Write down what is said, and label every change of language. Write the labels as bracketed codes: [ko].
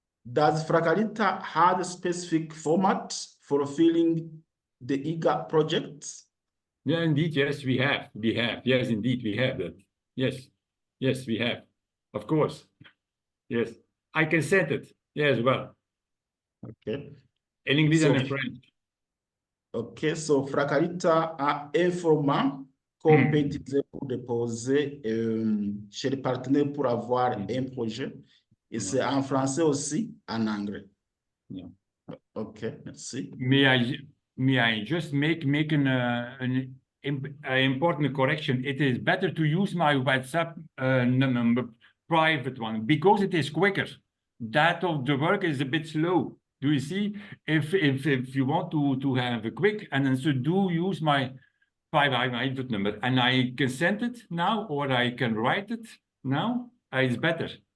[en] Does Fracarita have a specific format for filling the IGA projects? Yeah, indeed. Yes, we have. Yes, indeed, we have that. Yes, we have. Of course. Yes, I can send it. Yes, well. Okay. In English and in French. [fr] Okay, so Fracarita a un format qu'on peut utiliser pour déposer chez les partenaires pour avoir un projet. Et c'est en français aussi, en anglais. [en] Yeah. [fr] Okay, merci. [en] May I just make an important correction? It is better to use my WhatsApp number, private one, because it is quicker. That of the work is a bit slow. Do you see? If you want to have a quick, and then so do use my private number, and I can send it now, or I can write it now. It's better.